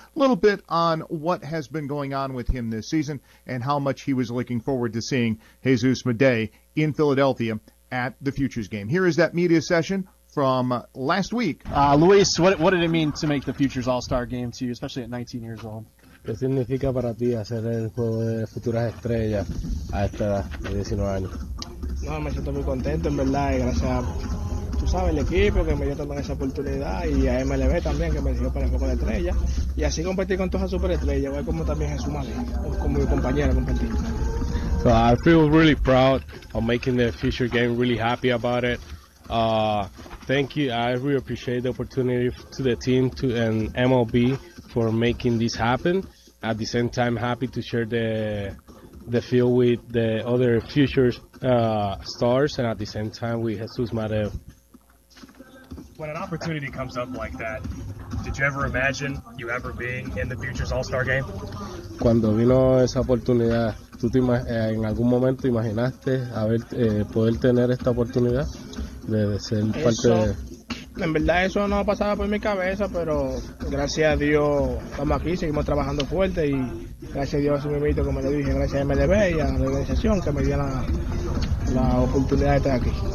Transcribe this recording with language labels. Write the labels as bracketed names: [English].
[English] A little bit on what has been going on with him this season and how much he was looking forward to seeing Jesus Madei in Philadelphia at the Futures game. Here is that media session from last week. Luis, what did it mean to make the Futures All-Star game to you, especially at 19 years old? [Spanish] ¿Qué significa para ti hacer el juego de futuras estrellas a esta edad de 19 años? No, me siento muy contento, en verdad, y gracias a, tú sabes, el equipo que me dio también esa oportunidad, y a MLB también, que me dio para el juego de estrellas, y así competir con todas las superestrellas, igual como también Jesús Madei, como mi compañero competir. [English] So I feel really proud of making the future game, really happy about it. Thank you, I really appreciate the opportunity to the team to and MLB for making this happen. At the same time, happy to share the field with the other future stars, and at the same time with Jesús Madei. When an opportunity comes up like that, did you ever imagine you ever being in the Futures All-Star game? [Spanish] Cuando vino esa oportunidad, ¿tú te en algún momento imaginaste haber poder tener esta oportunidad de ser eso, parte de? En verdad eso no pasaba por mi cabeza, pero gracias a Dios estamos aquí, seguimos trabajando fuerte y gracias a Dios a mi mito, como le dije, gracias a MLB y a la organización que me dio la oportunidad de estar aquí.